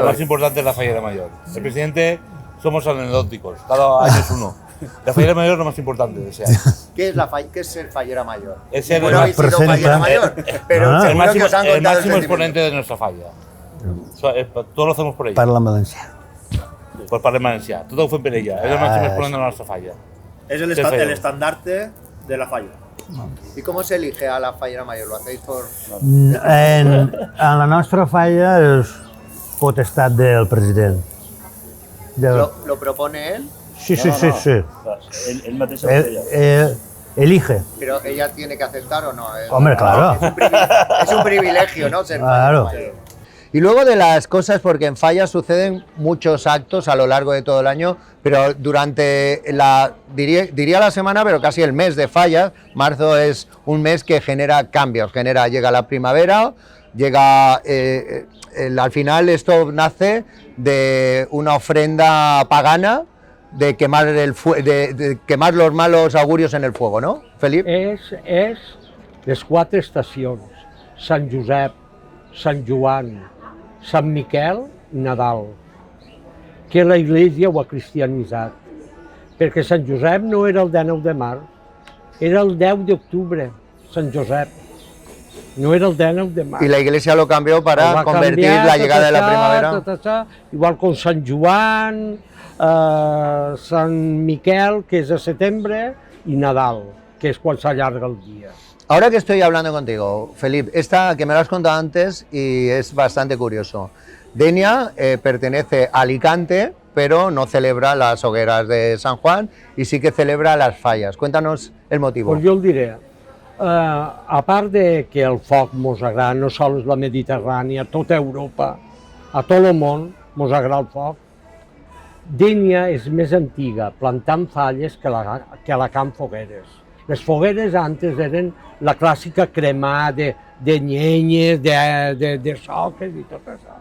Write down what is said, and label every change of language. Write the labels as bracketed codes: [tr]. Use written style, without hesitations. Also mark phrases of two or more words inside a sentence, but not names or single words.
[es] más importante es la fallera mayor. El presidente somos anecdóticos, cada año es uno. La fallera mayor es lo más importante de ese año. ¿Qué es ser fallera mayor? Es ser Bueno, habéis sido fallera mayor, pero el seguro que os han contado máximo el sentimiento. exponente de nuestra falla. Todo lo hacemos por ella. [ca] Parla en valencià. Pues parlem valencià. Tot ho fem per ella. És el màxim exponent de la nostra falla. [es] Es el estandarte de la falla. ¿Y cómo se elige a la fallera mayor? ¿Lo hacéis por...? [ca] En la nostra falla és potestat del president. [es] ¿Lo propone él? Sí, sí, sí, sí. [ca] Ell mateix ho feia. [es] Elige. Pero ella tiene que aceptar o no. Hombre, claro. Es un privilegio, ¿no? Ser Claro. fallero. Y luego de las cosas, porque en Fallas suceden muchos actos a lo largo de todo el año, pero durante diría la semana, pero casi el mes de Fallas, marzo es un mes que genera cambios, llega la primavera, llega, al final esto nace de una ofrenda pagana, de quemar los malos augurios en el fuego, ¿no, Felipe? [ca] És les 4 estacions, Sant Josep, Sant Joan, Sant Miquel i Nadal, que la Iglesia ho ha cristianitzat, perquè Sant Josep no era el 19 de març, era el 10 d'octubre, Sant Josep, no era el 19 de març. [es] Y la Iglesia lo cambió para [ca] Va convertir canviar, [es] la llegada de la primavera. [ca] Això, igual com Sant Joan, Sant Miquel, que és a setembre, i Nadal, que és quan s'allarga el dia. [es] Ahora que estoy hablando contigo, Felipe, esta que me lo has contado antes y es bastante curioso. Denia pertenece a Alicante, pero no celebra las hogueras de San Juan y sí que celebra las fallas. Cuéntanos el motivo. [ca] Pues jo el diré. A part de que el foc mos agrada, no sols la Mediterrània, a tota Europa, a tot el món mos agrada el foc, Dénia és més antiga plantant falles que Alacant fogueres. Les fogueres antes eren la clàssica cremar de llenyes, de soques i tot això.